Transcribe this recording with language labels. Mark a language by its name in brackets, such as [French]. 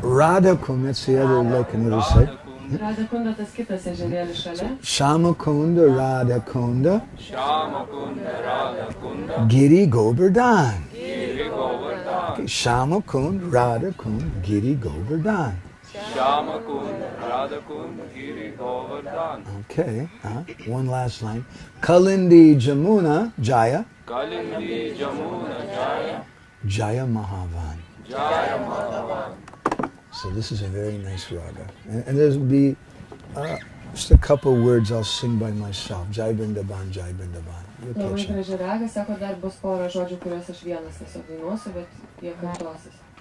[English] Radhakunda, that's the other lake on the other side. [Lithuanian] Radhakunda tas kitas ežerėlis šalia. [Sanskrit] Shamakunda Radhakunda Shamakunda Radhakunda Giri Govardhan. Giri Govardhan. [English] Okay, Shamakund Radhakund Giri Govardhan. [Sanskrit] Shamakunda Radhakunda Giri Govardhan. [English] Okay, one last line. Kalindi Jamuna Jaya. [Sanskrit] Kalindi Jamuna Jaya. Jaya Mahavan. Jaya Mahavan. [English] So this is a very nice raga. And there'll be just a couple words I'll sing by myself. [Sanskrit] Jai Vrindavan, Jai Vrindavan. [English] You'll [Lithuanian] Labai [English] catch it. [Lithuanian] graži raga, sako, dar bus pora žodžių, kuriuos aš vienas tiesiog dainuosiu, bet jie kartosis.